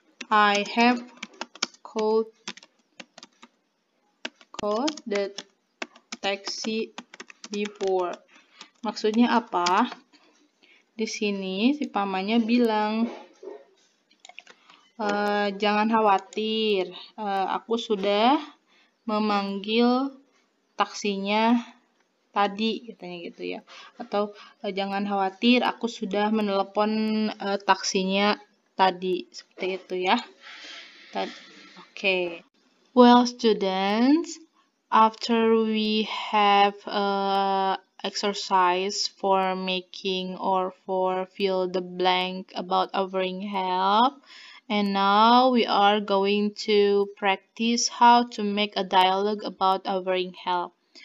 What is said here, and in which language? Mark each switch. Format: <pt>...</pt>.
<en>I have called the taxi before.</en> <id>Maksudnya apa? Di sini si pamannya bilang, jangan khawatir, aku sudah memanggil taksinya tadi, katanya gitu ya. Atau jangan khawatir, aku sudah menelepon taksinya tadi, seperti itu ya. Oke.</id> <en>Well, students, after we have exercise for making or for fill the blank about offering help, and now we are going to practice how to make a dialogue about offering help.</en>